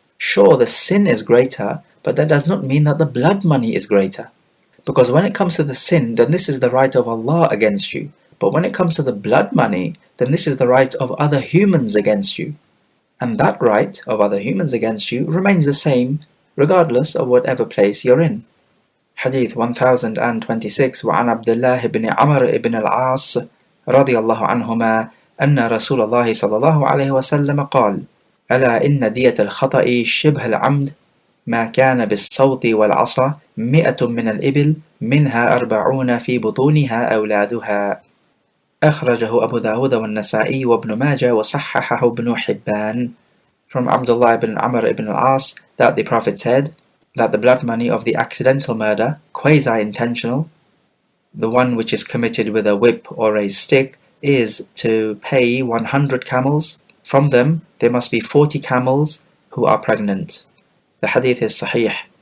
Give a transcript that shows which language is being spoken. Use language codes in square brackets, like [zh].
[en] Sure, the sin is greater, but that does not mean that the blood money is greater. Because when it comes to the sin, then this is the right of Allah against you. But when it comes to the blood money, then this is the right of other humans against you. And that right of other humans against you remains the same regardless of whatever place you're in. [ar] Hadith 1026 وعن عبد الله بن عمرو بن العاص رضي الله عنهما أن رسول الله صلى الله عليه وسلم قال ألا إن دية الخطأ شبه العمد ما كان بالصوت والعصا 100 من الإبل منها 40 في بطونها أولادها. أخرجه أبو داود والنسائي وابن ماجه وصححه ابن حبان. [en] From Abdullah ibn Amr ibn al-As that the Prophet said that the blood money of the accidental murder, quasi-intentional, the one which is committed with a whip or a stick, is to pay 100 camels. From them, there must be 40 camels who are pregnant. The hadith is sahih.